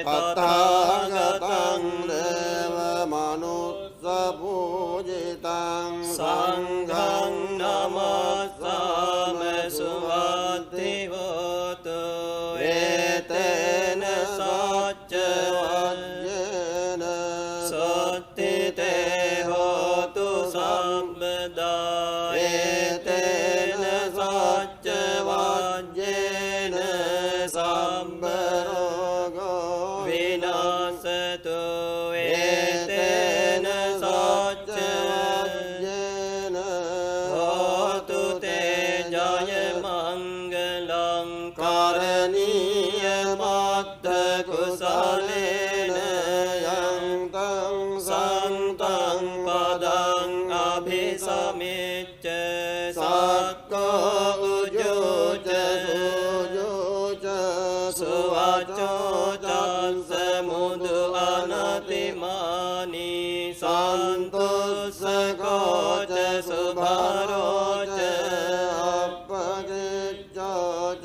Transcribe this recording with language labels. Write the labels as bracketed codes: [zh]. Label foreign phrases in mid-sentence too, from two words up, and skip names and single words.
[pi] තථාගතං දේව මනුස්ස පූජිතං සංඝං නමස්සාම සුවද්ධිවෝතු ඒතේන සච්ච වජ්ජේන සත්තිතේ හෝතු සම්බදා ඒතේන සච්ච වජ්ජේන සම්බ රෝගෝ විනාශතු ඒතේන සච්ච වජ්ජේන හෝතු තේ ජය මංගලං කරණීය මත්ත කුසලේන යන්තං සන්තං පදං අභිසමිච්ච සක්කෝ උජෝච සුජෝච සුවචෝ චන්ස මුදු අනතිමානි සන්තුස්සකෝච සුභරෝච අපගිච්ඡෝච